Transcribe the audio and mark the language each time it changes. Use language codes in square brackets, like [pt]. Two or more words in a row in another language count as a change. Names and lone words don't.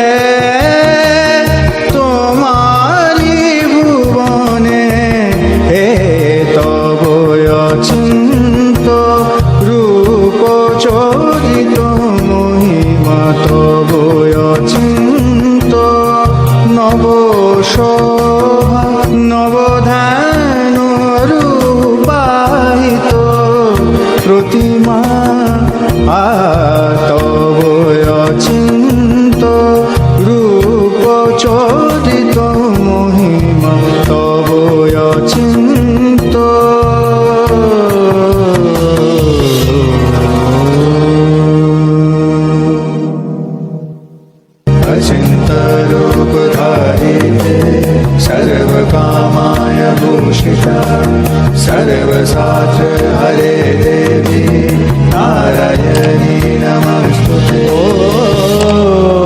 [bn] তোমারি ভুবনে হে তব অচিন্ত রূপ চরিত মহিমা তব অচিন্ত নব শোভা নবধান রূপাহিত প্রতিমা তব অচিন্ত রূপ চরিত মহিমা তব অচিন্ত [sa] अचिन्त रूपधारिते सर्वकामाय भूषिता सर्वशास्त्र हरे देवी नारायणी नमस्तुते